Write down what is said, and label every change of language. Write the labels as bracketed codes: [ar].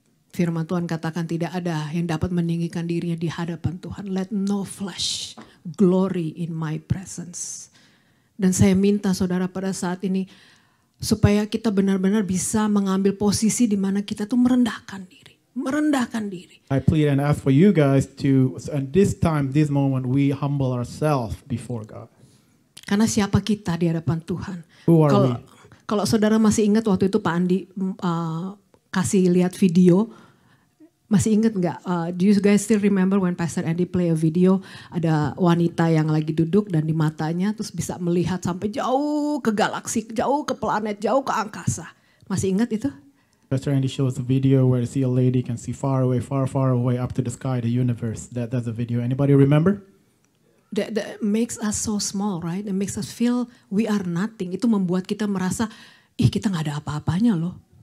[id] Firman Tuhan katakan tidak ada yang dapat meninggikan dirinya di hadapan Tuhan. [en] Let no flesh glory in my presence. [id] Dan saya minta saudara pada saat ini supaya kita benar-benar bisa mengambil posisi di mana kita tuh merendahkan diri. Merendahkan diri. [en] I plead and ask for you guys to, at this time, this moment, we humble ourselves before God. [id] Karena siapa kita di hadapan Tuhan? [en] Who are we? [id] Kalau saudara masih ingat waktu itu Pak Andi kasih lihat video Masih inget nggak? [en] Do you guys still remember when Pastor Andy play a video, [id] ada wanita yang lagi duduk dan di matanya terus bisa melihat sampai jauh ke galaksi, jauh ke planet, jauh ke angkasa. Masih ingat itu? [en] Pastor Andy shows a video where you see a lady can see far away, far away up to the sky, the universe. That's a video. Anybody remember? That makes us so small, right? It makes us feel we are nothing. [id] Itu membuat kita merasa, kita nggak ada apa-apanya loh.